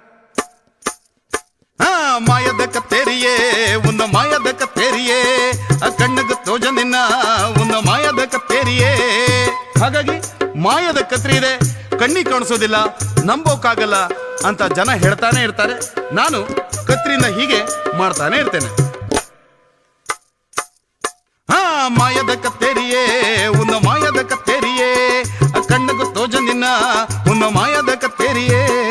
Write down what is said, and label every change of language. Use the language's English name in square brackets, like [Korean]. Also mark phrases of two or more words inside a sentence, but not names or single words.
[Tulu] ಮಾಯದ ಕತ್ತೇರಿಯೇ ಒಂದು ಮಾಯದ ಕತ್ತೇರಿಯೇ ಕಣ್ಣಗ ತೋಜನಿನ್ನ ಒಂದು ಮಾಯದ ಕತ್ತೇರಿಯೇ. [Kannada] ಹಾಗಾಗಿ ಮಾಯದ ಕತ್ರಿ ಇದೆ, ಕಣ್ಣಿಗೆ ಕಾಣಿಸೋದಿಲ್ಲ, ನಂಬೋಕ್ಕಾಗಲ್ಲ ಅಂತ ಜನ ಹೇಳ್ತಾನೆ ಇರ್ತಾರೆ. ನಾನು ಕತ್ರಿಯಿಂದ ಹೀಗೆ ಮಾಡ್ತಾನೆ ಇರ್ತೇನೆ. [Tulu] ಮಾಯದ ಕತ್ತೇರಿಯೇ ಒಂದು ಮಾಯದ ಕತ್ತೇರಿಯೇ ಕಣ್ಣಗ ತೋಜನಿನ್ನ ಒಂದು ಮಾಯದ ಕತ್ತೇರಿಯೇ.